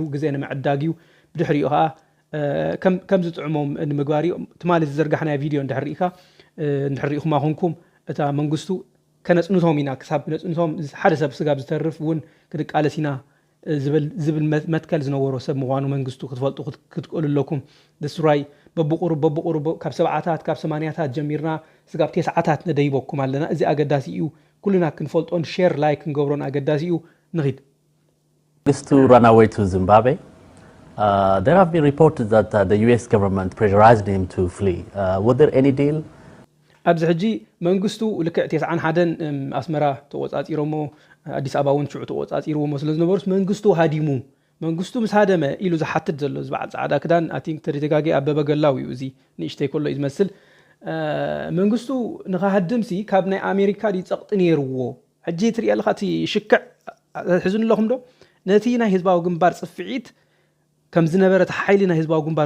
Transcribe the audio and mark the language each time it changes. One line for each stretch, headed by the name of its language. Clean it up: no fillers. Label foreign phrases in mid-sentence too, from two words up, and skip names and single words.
Tigrinya: ግዜ ንምዕዳግ እዩ ብድሕሪኡ ከዓ ከም ዝጥዕሞም ንምግባር ትማሊ ዝዘርጋሕና ቪድዮ እንድሕሪኢኹም ኣኹንኩም እታ መንግስቱ ከነጽንቶም ኢና ክሳብ ነጽንቶም ሓደ ሰብ ስጋብ ዝተርፍ ውን ክድቃለስ ኢና ዝብል መትከል ዝነበሮ ሰብ ምዃኑ መንግስቱ ክትፈልጡ ክትቀልለኩም ደስራይ በብቁሩብ ካብ 7ታት ካብ 8ታት ጀሚርና ስጋብ 9ታት ነደይበኩም ኣለና እዚ ኣገዳሲ እዩ ኩልና ክንፈልጦን ሼር ላይክ ክንገብሮን ኣገዳሲ እዩ ንኺድ
English: to run away to Zimbabwe. There have been reports that the US government pressurized him to flee. Was there any deal?
Tigrinya: ኣብዚ ሕጂ መንግስቱ ልክዕ 91 ኣስመራ ተወጻጺሮሞ ኣዲስ ኣበባ ውን ሽዑ ተወጻጺሮሞ ስለዝነበሩስ መንግስቱ ሃዲሙ መንግስቱ ምስ ሃደመ ኢሉ ዝሓትት ዘሎ ዝበዓል ጻዕዳ ክዳን
English: I think
Tigrinya: ተደጋጋጊ ኣበበ ገላው እዩ እዚ ንእሽተይ ኮሎ ይመስል መንግስቱ ንኻሃድምሲ ካብ ናይ ኣሜሪካ ዲጸቕጥ ነይርዎ ሕጂ ትሪኢ ኣለኻ እቲ ሽክዕ ሕዝን ኣለኹም ዶ ነቲ ናይ ህዝባዊ ግንባር ጽፍዒት ከም ዝነበረ ሓይሊ ናይ ህዝባዊ ግንባር